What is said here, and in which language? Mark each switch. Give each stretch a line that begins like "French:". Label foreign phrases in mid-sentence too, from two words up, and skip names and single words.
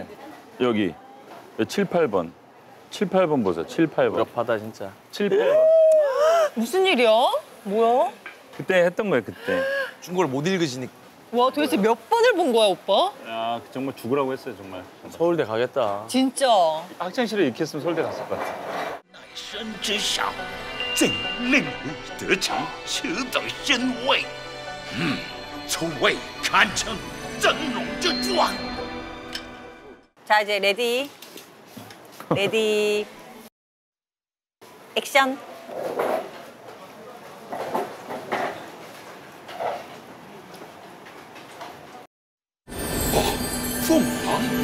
Korean: 여기 7, 8번. 7, 8번 보세요. 7, 8번. 무력하다, 진짜. 7, 8번. 무슨 일이야? 뭐야? 그때 했던 거예요, 그때. 중국어를 못 읽으시니까. 와, 도대체 몇 번을 본 거야, 오빠? 야, 아 정말 죽으라고 했어요 정말. 서울대 가겠다. 진짜. 학창 시절에 이렇게 했으면 서울대 갔을 것 같아.
Chinese: 身之上，怎令吾得偿此等身位？从未堪称峥嵘之状。
Korean: 자 이제 레디. 레디. 액션. 어,
Chinese: 凤凰。